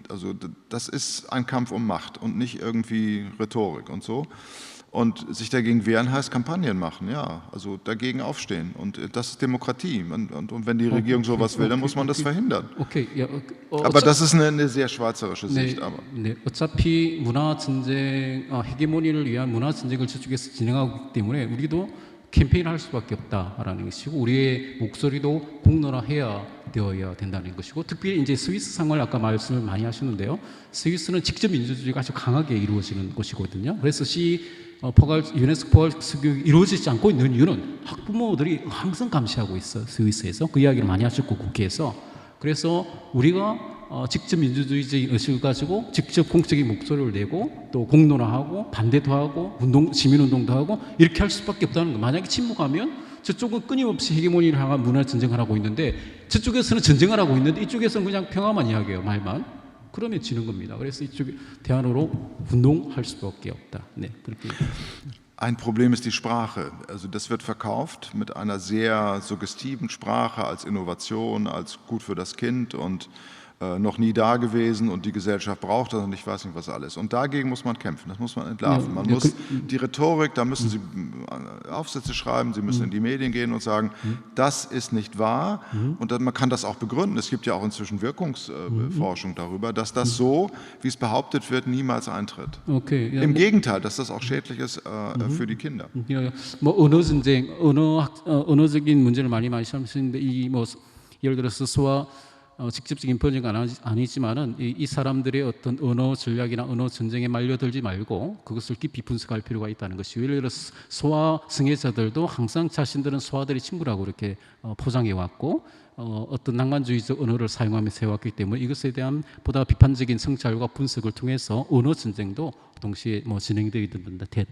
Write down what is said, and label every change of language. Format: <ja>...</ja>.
<de>Also das ist ein Kampf um Macht und nicht irgendwie Rhetorik und so. Und sich dagegen wehren heißt Kampagnen machen, ja, also dagegen aufstehen. Und das ist Demokratie. Und wenn die Regierung sowas will, dann muss man das verhindern. Aber das ist eine sehr schweizerische Sicht.</de> <ko>어차피 문화전쟁, 헤게모니를 위한 문화전쟁을 저쪽에서 진행하고 있기 때문에 우리도 캠페인을 할 수밖에 없다라는 것이고, 우리의 목소리도 되어야 된다는 것이고, 특별히 이제 스위스 상황을 아까 말씀을 많이 하셨는데요. 스위스는 직접 민주주의가 아주 강하게 이루어지는 곳이거든요. 그래서 유네스코 포괄 교육이 이루어지지 않고 있는 이유는 학부모들이 항상 감시하고 있어요. 스위스에서 그 이야기를 많이 하셨고, 국회에서. 그래서 우리가 직접 민주주의적인 의식을 가지고 직접 공적인 목소리를 내고 또 공론화하고 반대도 하고 시민운동도 하고 이렇게 할 수밖에 없다는 거. 만약에 침묵하면 저쪽은 끊임없이 헤게모니를 향한 문화 전쟁을 하고 있는데, 저쪽에서는 전쟁을 하고 있는데 이쪽에서는 그냥 평화만 이야기해요, 말만. 그러면 지는 겁니다. 그래서 이쪽에 대안으로 운동할 수밖에 없다. 네, 그렇게.</ko> <de>Ein Problem ist die Sprache. Also das wird verkauft mit einer sehr suggestiven Sprache als Innovation, als gut für das Kind und noch nie da gewesen und die Gesellschaft braucht das und ich weiß nicht was alles. Und dagegen muss man kämpfen, das muss man entlarven. Man muss die Rhetorik, da müssen Sie Aufsätze schreiben, Sie müssen in die Medien gehen und sagen, das ist nicht wahr. Und dann, man kann das auch begründen. Es gibt ja auch inzwischen Wirkungsforschung darüber, dass das so, wie es behauptet wird, niemals eintritt. Okay, ja, Im Gegenteil, dass das auch schädlich ist für die Kinder.</de> <ko>야, 뭐 언어 전쟁, 언어적인 문제를 많이 말씀하시는데 이 뭐 예를 들어서 소아 직접적인 번역은 아니지만은 이 사람들의 어떤 언어 전략이나 언어 전쟁에 말려들지 말고 그것을 깊이 분석할 필요가 있다는 것이요. 예를 들어서 소아 승해자들도 항상 자신들은 소아들의 친구라고 이렇게 포장해 왔고 어떤 낭만주의적 언어를 사용하면서 해왔기 때문에 이것에 대한 보다 비판적인 성찰과 분석을 통해서 언어 전쟁도 동시에 뭐 진행되게 된다.</ko>